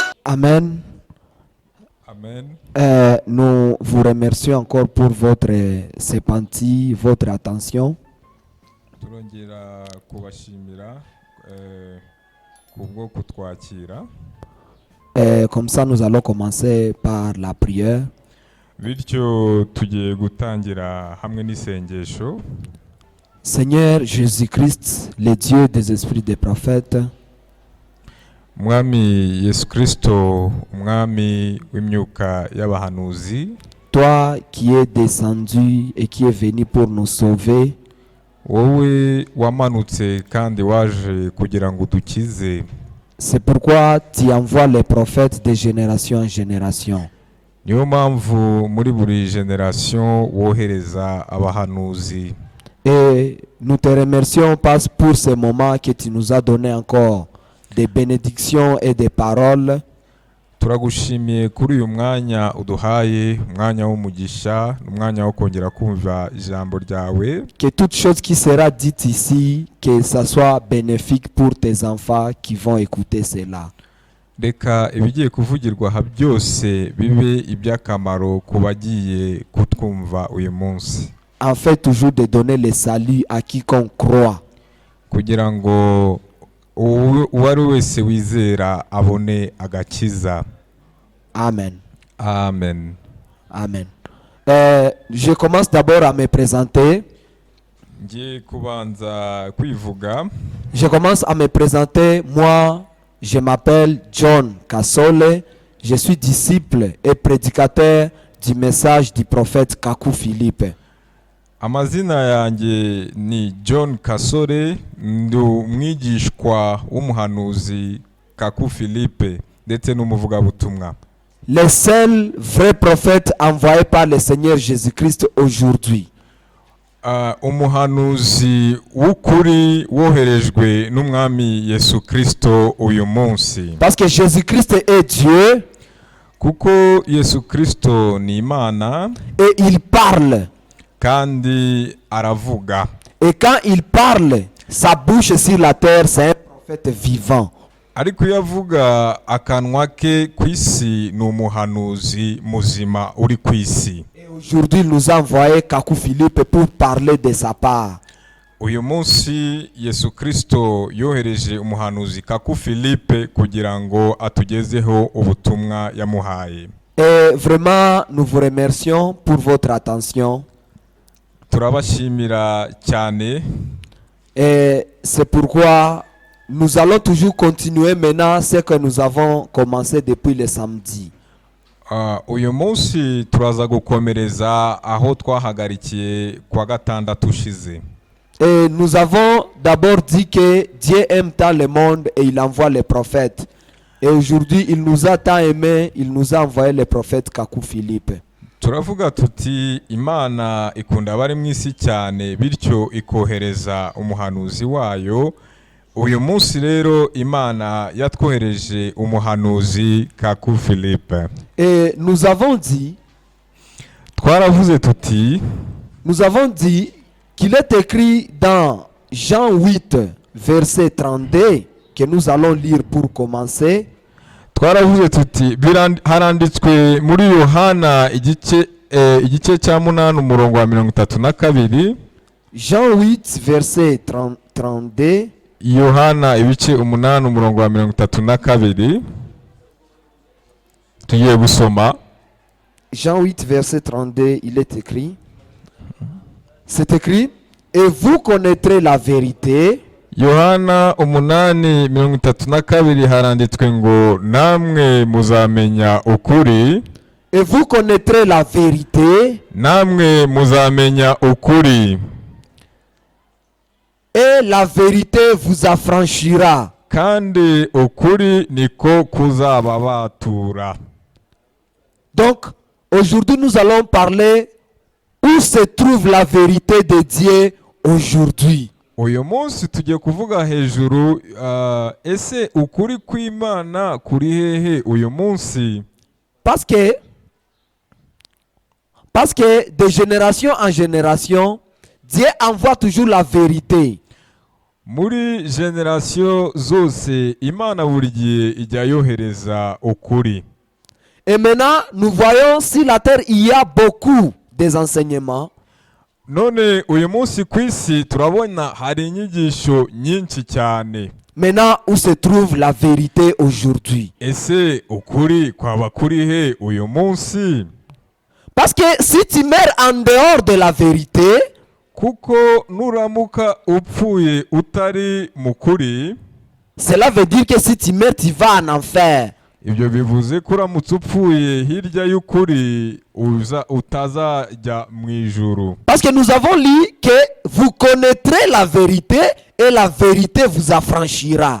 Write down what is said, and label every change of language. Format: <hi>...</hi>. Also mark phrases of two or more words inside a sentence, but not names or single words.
<fr>Amen. Amen. Nous vous remercions encore pour votre sympathie, votre attention.</fr> <rw>Turongera kubashimira kubwo kutwakira.</rw> <fr>Comme ça, nous allons commencer par la prière.</fr> <rw>Bityo tugiye gutangira hamwe n'isengesho.</rw> <fr>Seigneur Jésus-Christ, le Dieu des esprits des prophètes,</fr> <rw>Mwami Yesu Kristo, umwami w'imyuka y'abahanuzi,</rw> <fr>toi qui es descendu et qui est venu pour nous sauver,</fr> <rw>wowe wamanutse kandi waje kugira ngo udukize.</rw> <fr>c'est pourquoi tu envoies les prophètes de génération en génération.</fr> <rw>Niyo mpamvu muri buri generation wohereza abahanuzi.</rw> <fr>Et nous te remercions parce pour ce moment que tu nous as donné encore des bénédictions et des paroles.</fr> <rw>Turagushimiye kuri uyu mwanya uduhaye, umwanya w'umugisha, umwanya wo kongera kumva ijambo ryawe.</rw> <fr>Que toute chose qui sera dite ici, que ça soit bénéfique pour tes enfants qui vont écouter cela.</fr> <rw>Reka ibigiye kuvugirwa aha byose bibe iby'akamaro ku bagiye kutwumva uyu munsi.</rw> <fr>En fait, toujours de donner le salut à quiconque croit.</fr> <rw>Kugira ngo uwari wese wizera abone agakiza. Amen. Amen. Amen.</rw> <fr>Je commence d'abord à me présenter.</fr> <rw>Ngiye kubanza kwivuga.</rw> <fr>Je commence à me présenter. Moi, je m'appelle John Kasole. Je suis disciple et prédicateur du message du prophète Kaku Philippe.</fr> <rw>Amazina yanjye ni John Kasore, ndi umwigishwa w'umuhanuzi Kaku Philippe ndetse n'umuvugabutumwa.</rw> <fr>Le seul vrai prophète envoyé par le Seigneur Jésus-Christ aujourd'hui.</fr> <rw>Umuhanuzi w'ukuri woherejwe n'umwami Yesu Kristo uyu munsi.</rw> <fr>Parce que Jésus-Christ est Dieu.</fr> <rw>Kuko Yesu Kristo ni Imana.</rw> <fr>Et il parle.</fr> <rw>Kandi aravuga.</rw> <fr>Et quand il parle, sa bouche sur la terre, c'est un prophète vivant.</fr> <rw>Ariko yavuga akanwa ke ku isi ni umuhanuzi muzima uri ku isi.</rw> <fr>Et aujourd'hui, il nous a envoyé Kaku Philippe pour parler de sa part.</fr> <rw>Uyu munsi Yesu Kristo yohereje umuhanuzi Kaku Philippe kugira ngo atugezeho ubutumwa yamuhaye.</rw> <fr>Et vraiment, nous vous remercions pour votre attention.</fr> <rw>Turabashimira cyane.</rw> <fr>Et c'est pourquoi nous allons toujours continuer maintenant ce que nous avons commencé depuis le samedi.</fr> <rw>Uyu munsi turaza gukomereza aho twahagarikiye kwa gatandatu ushize.</rw> <fr>Et nous avons d'abord dit que Dieu aime tant le monde et il envoie les prophètes. Et aujourd'hui, il nous a tant aimé, il nous a envoyé le prophète Kaku Philippe.</fr> <rw>Turavuga tuti Imana ikunda abari mu isi cyane bityo ikohereza umuhanuzi wayo. Uyu munsi rero Imana yatwohereje umuhanuzi Kaku Philippe.</rw> <fr>Et nous avons dit,</fr> <rw>twaravuze tuti,</rw> <fr>nous avons dit qu'il est écrit dans Jean 8, verset 32, que nous allons lire pour commencer.</fr> <rw>Twaravuze tuti haranditswe muri Yohana igice cya 8 umurongo wa 32.</rw> <fr>Jean 8 verset 32.</fr> <rw>Yohana ibice 8 umurongo wa 32. Tugiye gusoma.</rw> <fr>Jean 8 verset 32, il est écrit. C'est écrit, et vous connaîtrez la vérité.</fr> <rw>Yohana 8:32 haranditswe ngo namwe muzamenya ukuri.</rw> <fr>Et vous connaîtrez la vérité.</fr> <rw>Namwe muzamenya ukuri.</rw> <fr>Et la vérité vous affranchira.</fr> <rw>Kandi ukuri niko kuzababatura.</rw> <fr>Donc, aujourd'hui nous allons parler où se trouve la vérité de Dieu aujourd'hui.</fr> <rw>Uyu munsi tugiye kuvuga hejuru ese ukuri kw'Imana kuri hehe uyu munsi.</rw> <fr>Parce que de génération en génération, Dieu envoie toujours la vérité.</fr> <rw>muri generasiyo zose imana buri gihe ijya yohereza ukuri.</rw> <fr>Et maintenant, nous voyons sur la terre, il y a beaucoup des enseignements.</fr> <rw>None uyu munsi ku isi turabona hari inyigisho nyinshi cyane.</rw> <fr>Maintenant, où se trouve la vérité aujourd'hui?</fr> <rw>Ese ukuri kwaba kuri he uyu munsi?</rw> <fr>Parce que si tu meurs en dehors de la vérité,</fr> <rw>kuko nuramuka upfuye utari mu kuri,</rw> <fr>cela veut dire que si tu meurs, tu vas en enfer.</fr> <rw>ibyo bivuze ko uramutse upfuye hirya y'ukuri utazajya mu ijuru.</rw> <fr>Parce que nous avons lu que vous connaîtrez la vérité et la vérité vous affranchira.</fr>